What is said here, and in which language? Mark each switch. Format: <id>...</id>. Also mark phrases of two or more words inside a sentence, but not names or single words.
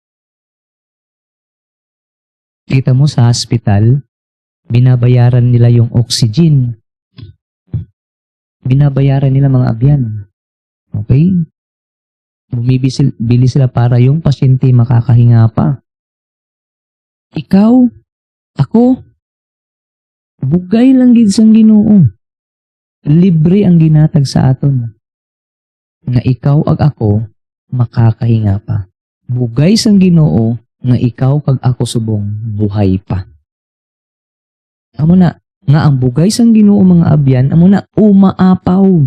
<tl>Kita mo sa hospital, binabayaran nila yung oxygen. Binabayaran nila mga abyan. Okay? Bumibili sila para yung pasyente makakahinga pa. Ikaw, ako,</tl> <hil>bugay lang gid sang Ginoo. Libre ang ginatag sa aton. Nga ikaw ag ako makakahinga pa. Bugay sang Ginoo nga ikaw kag ako subong buhay pa. Amo na, nga ang bugay sang Ginoo mga abyan, amo na umaapaw.</hil>